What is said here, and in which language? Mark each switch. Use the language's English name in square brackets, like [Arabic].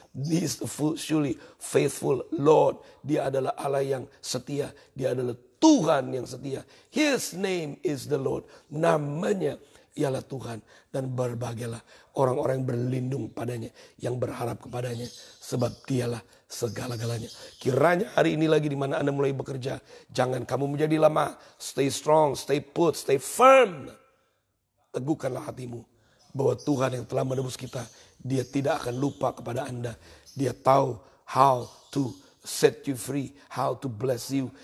[English] He is surely faithful Lord. [Indonesian] Dia adalah Allah yang setia. Dia adalah Tuhan yang setia. [English] His name is the Lord. [Indonesian] Namanya ialah Tuhan. Dan berbahagialah orang-orang yang berlindung padanya, yang berharap kepadanya, sebab Dialah segala-galanya. Kiranya hari ini lagi di mana Anda mulai bekerja, jangan kamu menjadi lemah. [English] Stay strong, stay put, stay firm. [Indonesian] Teguhkanlah hatimu bahwa Tuhan yang telah menebus kita, Dia tidak akan lupa kepada Anda. Dia tahu [English] how to set you free, how to bless you.